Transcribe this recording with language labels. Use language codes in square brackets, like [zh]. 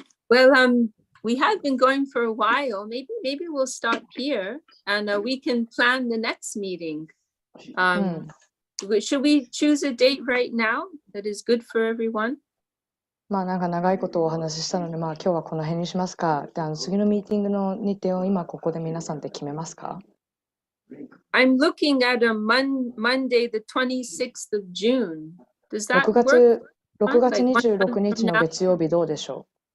[en] Well, we have been going for a while. Maybe we'll stop here and we can plan the next meeting. Should we choose a date right now that is good for everyone? [ja] まあなんか長いことをお話ししたので、今日はこの辺にしますか。で、次のミーティングの日程を今ここで皆さんで決めますか？ [en] I'm looking at a Monday, the 26th of June. Does that work? [ja] 6月26日の月曜日どうでしょ